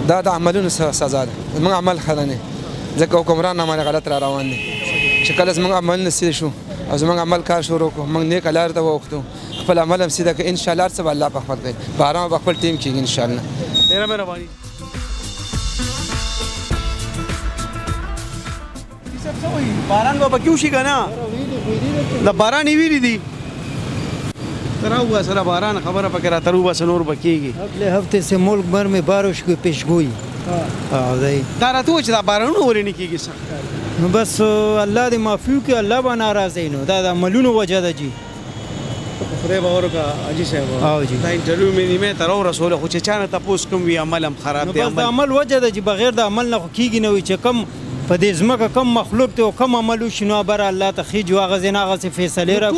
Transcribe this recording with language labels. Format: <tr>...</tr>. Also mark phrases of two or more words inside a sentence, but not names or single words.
<ps>دا د عملونو سزا ده زموږ عمل ښه نه ځکه حکمران عمل غلط را روان دي چې کله زموږ عملونه سیده شو او زموږ عمل کار شروع کړو موږ نیکه لارې ته واوښتو خپل عمل هم سیده کړو انشاءالله هر څه به الله په خپل کوي باران به خپل ټیم کېږي انشاءالله ډېره مهرباني باران به پکې وشي که نه د باران یې ویلي دي ته راوباسه له باران خبره پکې راته راوباسه نور به کېږي</ps> <ur>اگلے ہفتے سے ملک بھر میں بارش کی پیشگوئی</ur> <ps>دا راته ووایه چې دا بارانونه ولې نه کېږي سخت نو بس الله دې معافي وکړي الله به ناراضه نو دا د عملونو وجه ده جی خدای به ورکړه حاجي صاحب او جی دا انټرویو مې نیمې ته راورسوله خو چې چا نه تپوس کوم وي عمل هم خراب دی بس د عمل وجه ده چې بغیر د عمل نه خو کېږي نه وي چې کم په دې ځمکه کم مخلوق دی او کم عمل وشي نو بره الله ته خیږي او هغه ځای نه هغسې فیصلې را</ps>